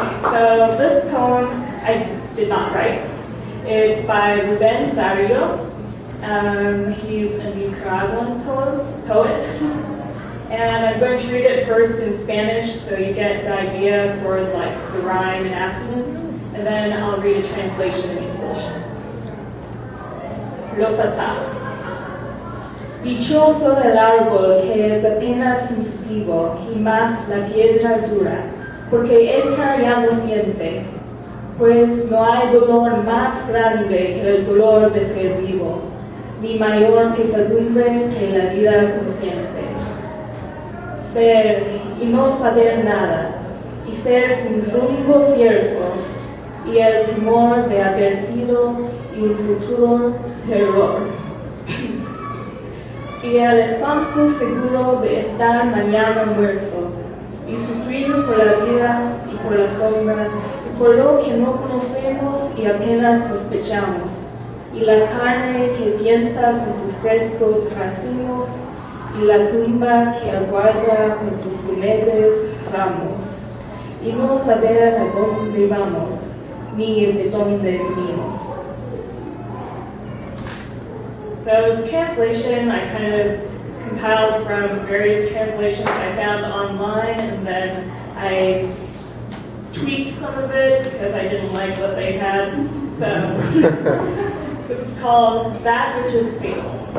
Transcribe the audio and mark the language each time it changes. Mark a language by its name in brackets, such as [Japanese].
[English] So this poem I did not write. It's by Rubén Darío. He's a Nicaraguan poet. And I'm going to read it first in Spanish so you get the idea for like the rhyme and assonance, and then I'll read a translation in English. [Spanish] Los ataca. Dichoso el árbol que es apenas sensitivo y más la piedra dura, porque esta ya no siente, pues no hay dolor más grande que el dolor de ser vivo, ni mayor pesadumbre que la vida consciente. Ser y no saber nada, y ser sin rumbo cierto, y el temor de haber sido y un futuro terror. Y el espanto seguro de estar mañana muerto, y sufrir por la vida y por la sombra, y por lo que no conocemos y apenas sospechamos, y la carne que tienta con sus frescos racimos, y la tumba que aguarda con sus fúnebres ramos, y no saber a dónde vamos, ni de dónde venimos. [English] So this translation I kind of compiled from various translations I found online, and then I tweaked some of it because I didn't like what they had. So it's called That Which is Fatal.